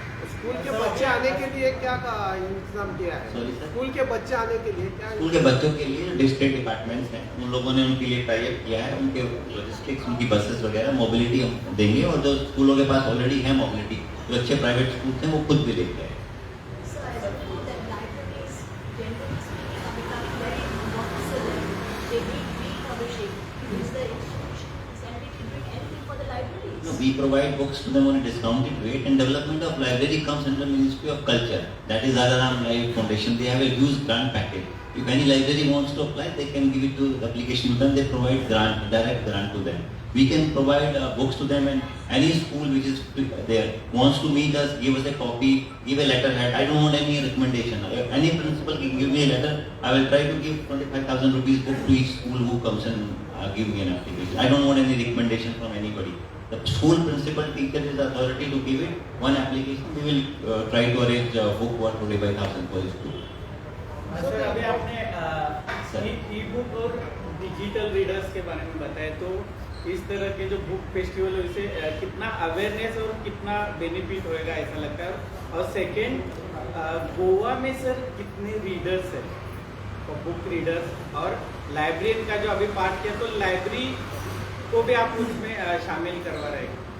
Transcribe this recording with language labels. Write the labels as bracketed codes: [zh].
[hi] School के बच्चे आने के लिए क्या का इंतजाम किया है? [en] Sorry, sir? [hi] स्कूल के बच्चे आने के लिए क्या? स्कूल के बच्चों के लिए डिस्ट्रिक्ट डिपार्टमेंट्स हैं, उन लोगों ने उनके लिए टाई अप किया है। उनके लॉजिस्टिक्स, उनकी बसेस वगैरह, मोबिलिटी हम देंगे और जो स्कूलों के पास ऑलरेडी है मोबिलिटी, जो अच्छे प्राइवेट स्कूल हैं वो खुद भी लेते हैं। [en] So as I know that libraries, generally speaking, are becoming very monopolistic. They need republishing. Is the institutions and we can bring anything for the libraries? No, we provide books to them on a discounted rate, and development of library comes under Ministry of Culture. That is Araram Live Foundation. They have a huge grant package. If any library wants to apply, they can give it to the application to them. They provide grant, direct grant to them. We can provide books to them, and any school which is there wants to meet us, give us a copy, give a letterhead. I don't want any recommendation. If any principal can give me a letter, I will try to give 25,000 rupees book to each school who comes and give me an application. I don't want any recommendation from anybody. The school principal teacher is the authority to give it one application. We will try to arrange a book worth 25,000 for the school. [hi] Sir अभी आपने ई book और digital readers के बारे में बताया, तो इस तरह के जो बुक फेस्टिवल है उससे कितना अवेयरनेस और कितना बेनिफिट होएगा ऐसा लगता है? और सेकेंड, गोवा में सर कितने रीडर्स हैं, बुक रीडर्स, और लाइब्रेरियन का जो अभी पार्ट किया, तो लाइब्रेरी को भी आप उसमें शामिल करवा रहे हैं?